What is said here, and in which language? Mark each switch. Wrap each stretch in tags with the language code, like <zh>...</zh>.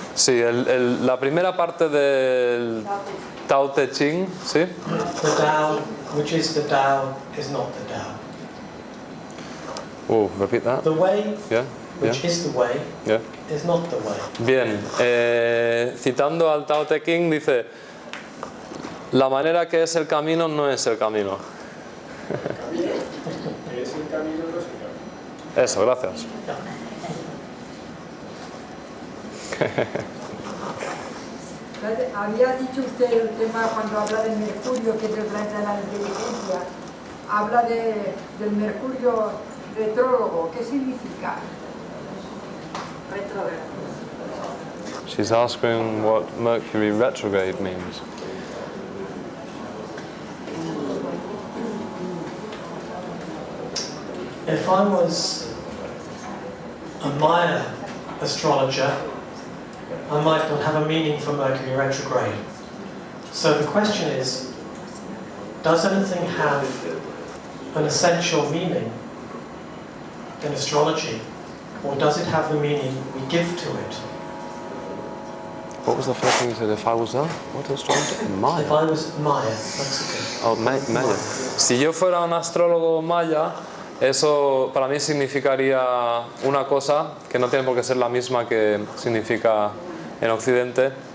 <es>Sí, la primera parte del Tao Te Ching, ¿sí?</es> <en>The Tao, which is the Tao, is not the Tao. Repeat that. The way, Yeah. which is the way, Yeah. is not the way.</en> <es>Bien, citando al Tao Te Ching dice, la manera que es el camino no es el camino. Es el camino, no es el camino. Eso, gracias. Había dicho usted el tema cuando habla de Mercurio, que es el planeta de la inteligencia, habla del Mercurio retrógrado. ¿Qué significa? Retrógrado.</es> <en>She's asking what Mercury retrograde means. If I was a Maya astrologer, I might not have a meaning for Mercury retrograde. So the question is, does anything have an essential meaning in astrology, or does it have the meaning we give to it? What was the first thing you said? If I was what astrologer? Maya. If I was Maya, Mexican. Oh, Maya.</en> <es>Si yo fuera un astrólogo maya, eso para mí significaría una cosa que no tiene por qué ser la misma que significa en Occidente.</es>